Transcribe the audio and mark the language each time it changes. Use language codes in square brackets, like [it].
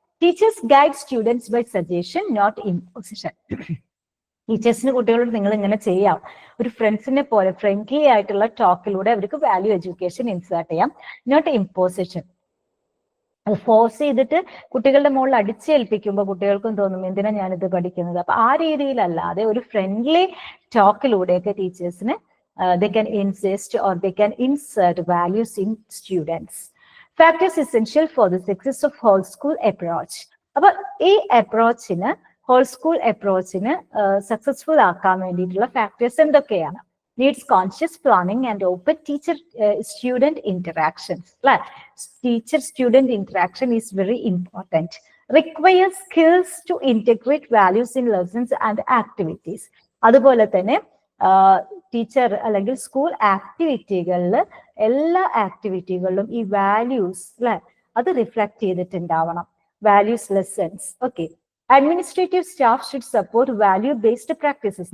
[en] Teachers guide students by suggestion, not imposition. [ml] ടീച്ചേഴ്സിന് കുട്ടികളോട് നിങ്ങൾ ഇങ്ങനെ ചെയ്യാം, ഒരു ഫ്രണ്ട്സിനെ പോലെ ഫ്രണ്ട്ലി ആയിട്ടുള്ള ടോക്കിലൂടെ അവർക്ക് വാല്യൂ എഡ്യൂക്കേഷൻ ഇൻസേർട്ട് ചെയ്യാം, [en] Not imposition. [ml] അത് ഫോഴ്സ് ചെയ്തിട്ട് കുട്ടികളുടെ മുകളിൽ അടിച്ചേൽപ്പിക്കുമ്പോൾ കുട്ടികൾക്കും തോന്നും എന്തിനാ ഞാനിത് പഠിക്കുന്നത്. അപ്പൊ ആ രീതിയിലല്ലാതെ ഒരു ഫ്രണ്ട്ലി ടോക്കിലൂടെയൊക്കെ ടീച്ചേഴ്സിന് [en] they can insist or they can insert values in students. Factors essential for the success of whole school approach. [ml] അപ്പൊ ഈ അപ്രോച്ചിന്, ഹോൾ സ്കൂൾ അപ്രോച്ചിന് സക്സസ്ഫുൾ ആക്കാൻ വേണ്ടിയിട്ടുള്ള ഫാക്ടേഴ്സ് എന്തൊക്കെയാണ്? [en] Needs conscious planning and open teacher-student interactions. Teacher-student interaction is very important. Requires skills to integrate values in lessons and activities. [ml] അതുപോലെ തന്നെ teacher അല്ലെങ്കിൽ school ആക്ടിവിറ്റികളിൽ, എല്ലാ ആക്ടിവിറ്റികളിലും ഈ വാല്യൂസ്, അല്ലെ, അത് reflect ചെയ്തിട്ടുണ്ടാവണം. [en] Values lessons. Okay. Administrative staff should support value based practices.